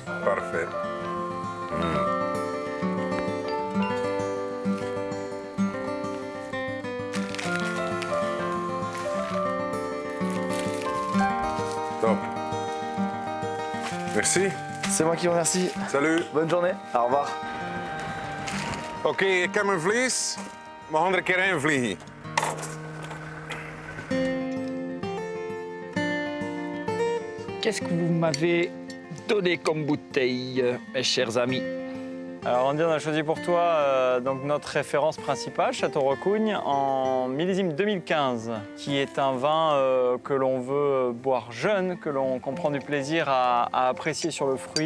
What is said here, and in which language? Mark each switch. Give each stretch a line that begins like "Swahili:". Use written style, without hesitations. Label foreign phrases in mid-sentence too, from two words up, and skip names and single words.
French: Parfait. Top. Merci. C'est moi qui vous remercie. Salut. Bonne journée. Au revoir.
Dutch: Oké, ik heb mijn vlees. We gaan er een keer in vliegen.
French: Qu'est-ce que vous m'avez donné comme bouteille, mes chers amis? Alors Andy, on a choisi pour toi donc notre référence principale, Château Recougnes, en millésime 2015, qui est un vin que l'on veut boire jeune, qu'on prend du plaisir à apprécier sur le fruit.